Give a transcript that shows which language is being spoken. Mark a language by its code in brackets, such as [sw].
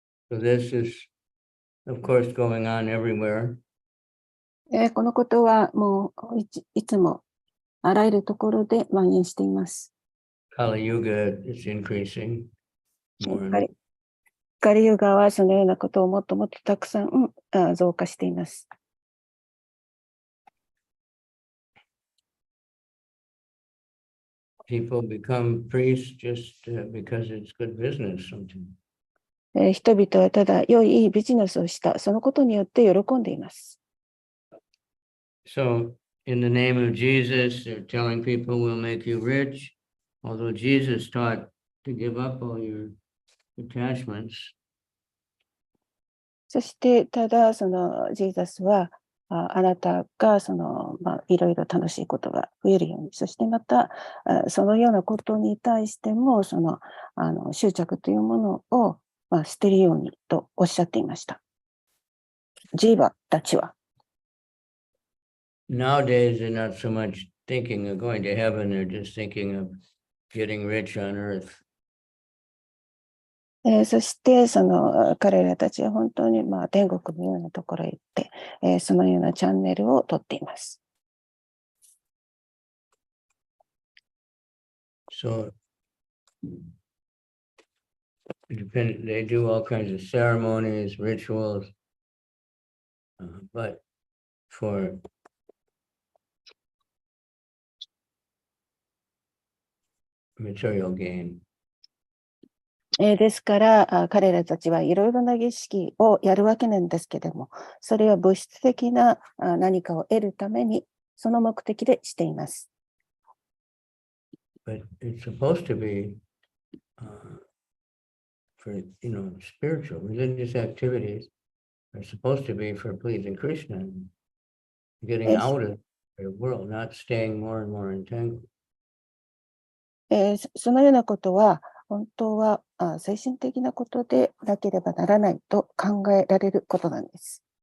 [en] So this is, of course, going on everywhere. [ja] このことはもういつもあらゆるところで蔓延しています。 [en] Kali Yuga is increasing more and more. [ja] カリユガはそのようなことをもっともっとたくさん増加しています。 [en] People become priests just because it's good business sometimes. [ja] 人々はただ良いビジネスをした、そのことによって喜んでいます。 [en] So, in the name of Jesus, they're telling people we'll make you rich, although Jesus taught to give up all your attachments. [ja] そしてただそのジーザスはあなたがいろいろ楽しいことが増えるように、そしてまたそのようなことに対しても執着というものを捨てるようにとおっしゃっていました。ジーバたちは。 [en] Nowadays, they're not so much thinking of going to heaven, they're just thinking of getting rich on earth. [ja] そして彼らたちは本当に天国のようなところへ行って、そのようなチャンネルを取っています。 [en] So, they do all kinds of ceremonies, rituals, but for material gain. [ja] ですから彼らたちはいろいろな儀式をやるわけなんですけれども、それは物質的な何かを得るためにその目的でしています。 [en] But it's supposed to be for, spiritual, religious activities are supposed to be for pleasing Krishna and getting out of the world, not staying more and more entangled. [ja] そのようなことは本当は精神的なことでなければならないと考えられることなんです。